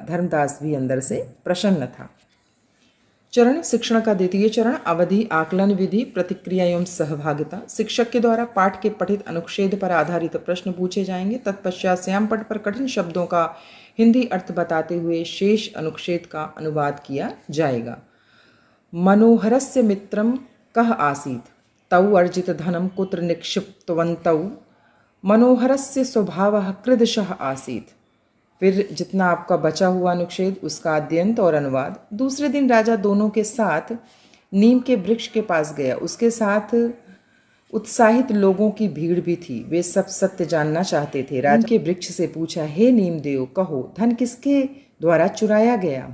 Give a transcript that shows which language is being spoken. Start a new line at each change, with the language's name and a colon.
Hindi: धर्मदास भी अंदर से प्रसन्न था। चरण शिक्षण का द्वितीय चरण अवधि आकलन विधि, प्रतिक्रिया एवं सहभागिता। शिक्षक के द्वारा पाठ के पठित अनुच्छेद पर आधारित प्रश्न पूछे जाएंगे। तत्पश्चात श्यामपट पर कठिन शब्दों का हिंदी अर्थ बताते हुए शेष अनुच्छेद का अनुवाद किया जाएगा।
Sanskrit: मनोहरस्य मित्रम कः आसीत्, तौ अर्जित धनम कुत्र निक्षिप्तवन्तौ, मनोहरस्य स्वभावः कृदशः आसीत्।
Hindi: फिर जितना आपका बचा हुआ अनुच्छेद उसका अध्ययन और अनुवाद। दूसरे दिन राजा दोनों के साथ नीम के वृक्ष के पास गया। उसके साथ उत्साहित लोगों की भीड़ भी थी। वे सब सत्य जानना चाहते थे। राजा के वृक्ष से पूछा, हे नीमदेव, कहो धन किसके द्वारा चुराया गया?